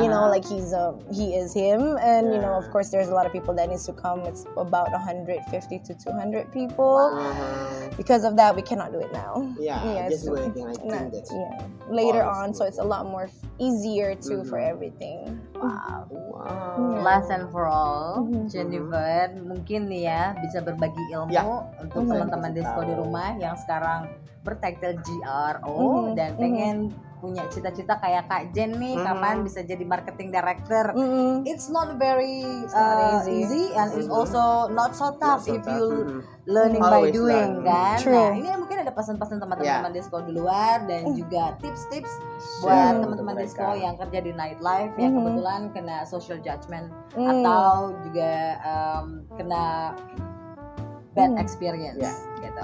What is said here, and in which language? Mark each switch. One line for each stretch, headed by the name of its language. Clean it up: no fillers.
English: You know, like he is him, and you know, of course, there's a lot of people that needs to come. It's about 150 to 200 people. Because of that, we cannot do it now. Just waiting. I think that's later on, so it's a lot more easier too for everything. Wow. Last and for all,
Indonesian: Jennifer, mungkin nih ya bisa berbagi ilmu untuk teman-teman disco di rumah yang sekarang bertitle GRO dan pengen punya cita-cita kayak Kak Jen nih, kapan bisa jadi marketing director.
English: It's not very easy and it's also not so tough if you learning by doing
Indonesian: kan. Nah ini mungkin ada pesan-pesan teman-teman disco di luar dan juga tips-tips buat teman-teman disco yang kerja di nightlife yang kebetulan kena
English: social judgment
Indonesian: atau juga kena
English: bad experience
Indonesian: gitu.